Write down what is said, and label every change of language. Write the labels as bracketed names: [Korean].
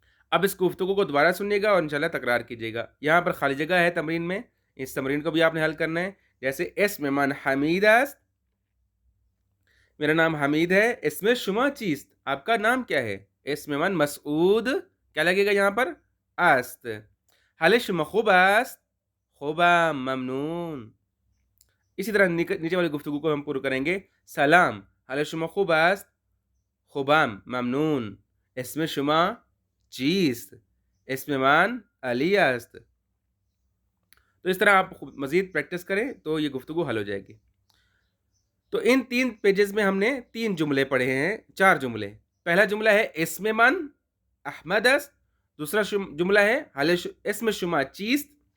[Urdu] اب اس گفتگو کو دوبارہ سنیے گا اور انشاءاللہ تکرار کیجیے گا۔ یہاں پر خالی جگہ ہے تمرین میں، اس تمرین کو بھی آپ نے حل کرنا ہے۔ جیسے [Persian] اسم من حمید است، [Urdu] میرا نام حمید ہے۔ [Persian] اسم شما چیست، [Urdu] آپ کا نام کیا ہے؟ [Persian] اسم من مسعود، [Urdu] کیا لگے گا یہاں پر؟ [Persian] است۔ حال شما خوب است؟ خوبم ممنون. [Urdu] اسی طرح نیچے والی گفتگو کو ہم پورا کریں گے. [Persian] سلام، حال شما خوب است؟ خوبم ممنون. اسم شما چیست؟ اسم من علی است. [Urdu] تو اس طرح آپ مزید پریکٹس کریں تو یہ گفتگو حل ہو جائے گی. تو ان 3 پیجز میں ہم نے 3 جملے پڑھے ہیں، 4 جملے. پہلا جملہ ہے [Persian] اسم من احمد است. [Urdu] دوسرا جملہ ہے [Persian] اسم شما چیست.